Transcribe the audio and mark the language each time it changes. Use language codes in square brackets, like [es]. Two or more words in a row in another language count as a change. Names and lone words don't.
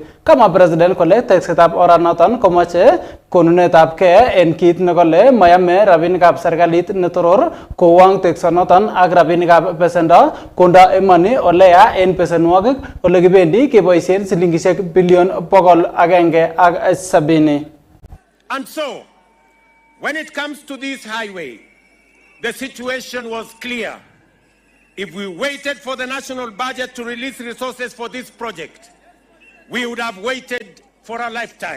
[kln] Kama President kole teksetab oranoton komoche konunetab ke en kit nekole mayame rabinikab serikalit netoror kowang teksonoton ak rabinikab besendo konda emoni oleya en besenwogik ole kibendi keboisien silingisiek bilion 170. [en] And so, when it comes to this highway, the situation was clear. If we waited for the national budget to release resources for this project, we would have waited for a lifetime.